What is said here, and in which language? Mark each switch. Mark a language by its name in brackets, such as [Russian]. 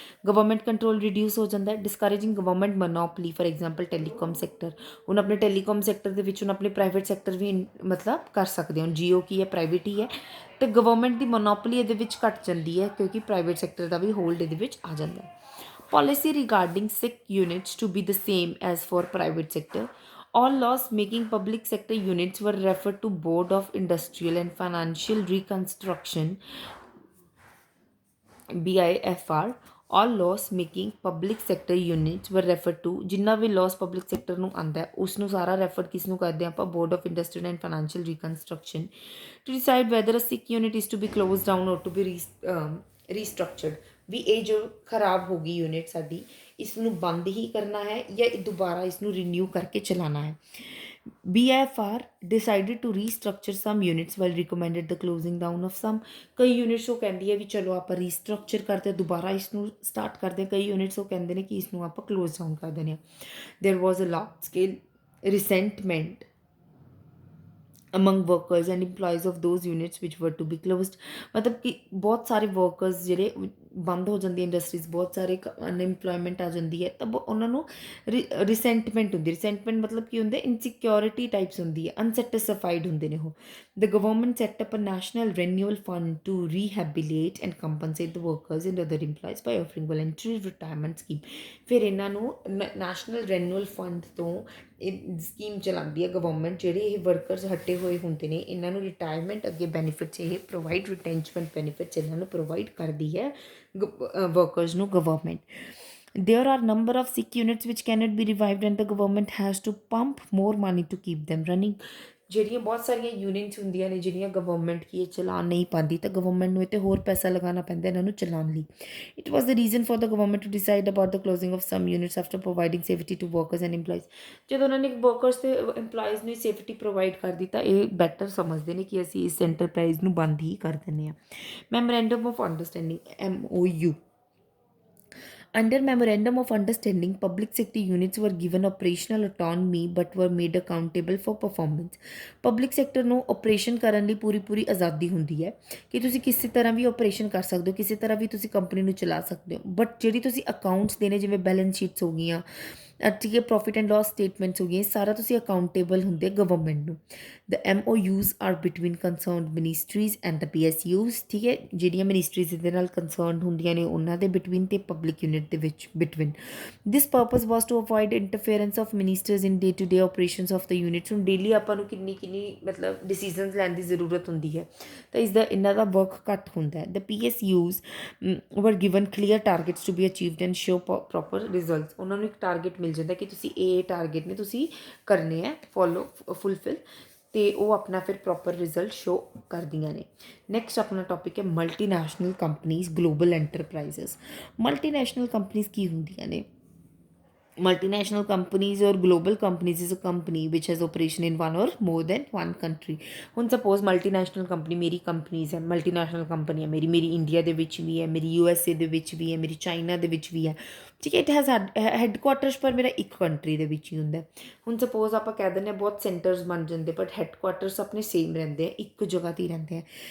[Punjabi] Government control reduce ਹੋ ਜਾਂਦਾ ਹੈ। ਡਿਸਕਰੇਜਿੰਗ government monopoly, for example telecom sector. ਹੁਣ ਆਪਣੇ ਟੈਲੀਕਾਮ ਸੈਕਟਰ ਦੇ ਵਿੱਚ ਹੁਣ ਆਪਣੇ ਪ੍ਰਾਈਵੇਟ ਸੈਕਟਰ ਵੀ ਮਤਲਬ ਕਰ ਸਕਦੇ ਹੋ। ਜੀਓ ਕੀ ਹੈ, ਪ੍ਰਾਈਵੇਟ ਹੀ ਹੈ, ਅਤੇ ਗਵਰਨਮੈਂਟ ਦੀ ਮੋਨੋਪਲੀ ਇਹਦੇ ਵਿੱਚ ਘੱਟ ਜਾਂਦੀ ਹੈ ਕਿਉਂਕਿ ਪ੍ਰਾਈਵੇਟ ਸੈਕਟਰ ਦਾ ਵੀ ਹੋਲਡ ਇਹਦੇ ਵਿੱਚ ਆ ਜਾਂਦਾ ਹੈ। [English] Policy regarding SIC units to be the same as for private sector। All loss making public sector units were referred to Board of Industrial and Financial Reconstruction BIFR। All loss making public sector units were referred to, [Punjabi] ਜਿੰਨਾ ਵੀ loss public sector ਨੂੰ ਆਉਂਦਾ ਹੈ ਉਸ ਨੂੰ ਸਾਰਾ refer ਕਿਸ ਨੂੰ ਕਰਦੇ ਹਾਂ ਆਪਾਂ? [English] Board of Industrial and Financial Reconstruction to decide whether a SIC unit is to be closed down or to be restructured। [Punjabi] ਵੀ ਇਹ ਜੋ ਖਰਾਬ ਹੋ ਗਈ ਯੂਨਿਟ ਸਾਡੀ, ਇਸ ਨੂੰ ਬੰਦ ਹੀ ਕਰਨਾ ਹੈ ਜਾਂ ਦੁਬਾਰਾ ਇਸ ਨੂੰ ਰੀਨਿਊ ਕਰਕੇ ਚਲਾਉਣਾ ਹੈ। [English] BIFR decided to restructure some units while recommended the closing down of some। [Punjabi] ਕਈ ਯੂਨਿਟਸ ਉਹ ਕਹਿੰਦੀ ਹੈ ਵੀ ਚਲੋ ਆਪਾਂ ਰੀਸਟਰਕਚਰ ਕਰਦੇ ਦੁਬਾਰਾ ਇਸ ਨੂੰ ਸਟਾਰਟ ਕਰਦੇ ਹਾਂ, ਕਈ ਯੂਨਿਟਸ ਉਹ ਕਹਿੰਦੇ ਨੇ ਕਿ ਇਸ ਨੂੰ ਆਪਾਂ ਕਲੋਜ਼ ਡਾਊਨ ਕਰ ਦਿੰਦੇ ਹਾਂ। [English] There was a large scale resentment among workers and employees of those units which were to be closed। [Hindi] मतलब कि बहुत सारे वर्कर्स [Punjabi] ਜਿਹੜੇ ਬੰਦ ਹੋ ਜਾਂਦੀ ਇੰਡਸਟਰੀਜ਼, ਬਹੁਤ ਸਾਰੇ ਅਨਐਮਪਲੋਇਮੈਂਟ ਆ ਜਾਂਦੀ ਹੈ, ਤਾਂ ਉਹਨਾਂ ਨੂੰ ਰਿਸੈਂਟਮੈਂਟ ਹੁੰਦੀ। ਰਿਸੈਂਟਮੈਂਟ ਮਤਲਬ ਕੀ ਹੁੰਦਾ, ਇਨਸਿਕਿਉਰਿਟੀ ਟਾਈਪਸ ਹੁੰਦੀ ਹੈ, ਅਨਸੈਟਿਸਫਾਈਡ ਹੁੰਦੇ ਨੇ ਉਹ। [English] The government set up a national renewal fund to rehabilitate and compensate the workers and other employees by offering voluntary retirement scheme. [Punjabi] ਫਿਰ ਇਹਨਾਂ ਨੂੰ ਨੈਸ਼ਨਲ ਰੈਨੂਅਲ ਫੰਡ ਤੋਂ ਇਹ ਸਕੀਮ ਚਲਾਉਂਦੀ ਹੈ ਗਵਰਨਮੈਂਟ, ਜਿਹੜੇ ਇਹ ਵਰਕਰਸ ਹਟੇ ਹੋਏ ਹੁੰਦੇ ਨੇ ਇਹਨਾਂ ਨੂੰ ਰਿਟਾਇਰਮੈਂਟ ਅੱਗੇ ਬੈਨੀਫਿਟਸ ਇਹ ਪ੍ਰੋਵਾਈਡ, ਰਿਟੈਂਚਮੈਂਟ ਬੈਨੀਫਿਟਸ ਇਹਨਾਂ ਨੂੰ ਪ੍ਰੋਵਾਈਡ ਕਰਦੀ ਹੈ workers ਨੂੰ government। [English] There are number of sick units which cannot be revived and the government has to pump more money to keep them running। [Punjabi] ਜਿਹੜੀਆਂ ਬਹੁਤ ਸਾਰੀਆਂ ਯੂਨਿਟਸ ਹੁੰਦੀਆਂ ਨੇ ਜਿਹੜੀਆਂ ਗਵਰਨਮੈਂਟ ਕੀ ਇਹ ਚਲਾ ਨਹੀਂ ਪਾਉਂਦੀ, ਤਾਂ ਗਵਰਨਮੈਂਟ ਨੂੰ ਇਹ 'ਤੇ ਹੋਰ ਪੈਸਾ ਲਗਾਉਣਾ ਪੈਂਦਾ ਇਹਨਾਂ ਨੂੰ ਚਲਾਉਣ ਲਈ। [English] It was the reason for the government to decide about the closing of some units after providing safety to workers and employees. [Punjabi] ਜਦੋਂ ਉਹਨਾਂ ਨੇ ਵਰਕਰਸ ਅਤੇ ਇੰਪਲਾਈਜ਼ ਨੂੰ ਸੇਫਟੀ ਪ੍ਰੋਵਾਈਡ ਕਰ ਦਿੱਤਾ, ਇਹ ਬੈਟਰ ਸਮਝਦੇ ਨੇ ਕਿ ਅਸੀਂ ਇਸ ਐਂਟਰਪ੍ਰਾਈਜ਼ ਨੂੰ ਬੰਦ ਹੀ ਕਰ ਦਿੰਦੇ ਹਾਂ। [English] Memorandum of understanding MOU। Under Memorandum of Understanding, public sector units were given operational autonomy but were made accountable for performance। [Punjabi] Public sector ਨੂੰ ਆਪਰੇਸ਼ਨ ਕਰਨ ਲਈ ਪੂਰੀ ਆਜ਼ਾਦੀ ਹੁੰਦੀ ਹੈ ਕਿ ਤੁਸੀਂ ਕਿਸੇ ਤਰ੍ਹਾਂ ਵੀ ਆਪਰੇਸ਼ਨ ਕਰ ਸਕਦੇ ਹੋ, ਕਿਸੇ ਤਰ੍ਹਾਂ ਵੀ ਤੁਸੀਂ ਕੰਪਨੀ ਨੂੰ ਚਲਾ ਸਕਦੇ ਹੋ, ਬਟ ਜਿਹੜੀ ਤੁਸੀਂ ਅਕਾਊਂਟਸ ਦੇਣੇ, ਜਿਵੇਂ ਬੈਲੈਂਸ ਸ਼ੀਟਸ ਹੋ ਗਈਆਂ, ਠੀਕ ਹੈ, ਪ੍ਰੋਫਿਟ ਐਂਡ ਲਾਸ ਸਟੇਟਮੈਂਟਸ ਹੋ ਗਈਆਂ, ਸਾਰਾ ਤੁਸੀਂ ਅਕਾਊਂਟੇਬਲ ਹੁੰਦੇ ਗਵਰਨਮੈਂਟ ਨੂੰ। [English] The MOUs are between concerned ministries and the PSUs। [Punjabi] ਠੀਕ ਹੈ, ਜਿਹੜੀਆਂ ਮਿਨਿਸਟਰੀਜ਼ ਇਹਦੇ ਨਾਲ ਕੰਸਰਨਡ ਹੁੰਦੀਆਂ ਨੇ ਉਹਨਾਂ ਦੇ ਬਿਟਵੀਨ, ਤੇ ਪਬਲਿਕ ਯੂਨਿਟ ਦੇ ਵਿੱਚ between. [English] This purpose was to avoid interference of ministers in day to day operations of the units. [Punjabi] ਹੁਣ ਡੇਲੀ ਆਪਾਂ ਨੂੰ ਕਿੰਨੀ ਮਤਲਬ ਡਿਸੀਜ਼ਨਸ ਲੈਣ ਦੀ ਜ਼ਰੂਰਤ ਹੁੰਦੀ ਹੈ, ਤਾਂ ਇਹਨਾਂ ਦਾ ਵਰਕ ਘੱਟ ਹੁੰਦਾ ਹੈ। [English] The PSUs were given clear targets to be achieved and show proper results. [Punjabi] ਉਹਨਾਂ ਨੂੰ ਇੱਕ ਟਾਰਗੇਟ ਮਿਲ ਜਾਂਦਾ ਕਿ ਤੁਸੀਂ ਇਹ ਟਾਰਗੇਟ ਨੇ ਤੁਸੀਂ ਕਰਨੇ ਹੈ ਫੁੱਲਫਿਲ, ਅਤੇ ਉਹ ਆਪਣਾ ਫਿਰ ਪ੍ਰੋਪਰ ਰਿਜ਼ਲਟ ਸ਼ੋ ਕਰਦੀਆਂ ਨੇ। ਨੈਕਸਟ ਆਪਣਾ ਟੌਪਿਕ ਹੈ multinational companies global enterprises. Multinational companies ਕੀ ਹੁੰਦੀਆਂ ਨੇ? [English] Multinational companies or global companies is a company which has operation in one or more than one country। [Punjabi] ਹੁਣ ਸਪੋਜ਼ ਮਲਟੀਨੈਸ਼ਨਲ ਕੰਪਨੀ ਮੇਰੀ companies ਹੈ, multinational company ਹੈ ਮੇਰੀ India ਦੇ ਵਿੱਚ ਵੀ ਹੈ, ਮੇਰੀ USA ਦੇ ਵਿੱਚ ਵੀ ਹੈ, ਮੇਰੀ ਚਾਈਨਾ ਦੇ ਵਿੱਚ ਵੀ ਹੈ, ਠੀਕ ਹੈ। [English] it has headquarters [Punjabi] ਪਰ ਮੇਰਾ ਇੱਕ ਕੰਟਰੀ ਦੇ ਵਿੱਚ ਹੀ ਹੁੰਦਾ। ਹੁਣ ਸਪੋਜ਼ ਆਪਾਂ ਕਹਿ ਦਿੰਦੇ ਹਾਂ ਬਹੁਤ ਸੈਂਟਰਸ ਬਣ ਜਾਂਦੇ, ਬਟ ਹੈਡਕੁਆਟਰਸ ਆਪਣੇ ਸੇਮ ਰਹਿੰਦੇ ਆ, ਇੱਕ ਜਗ੍ਹਾ 'ਤੇ ਹੀ ਰਹਿੰਦੇ ਆ।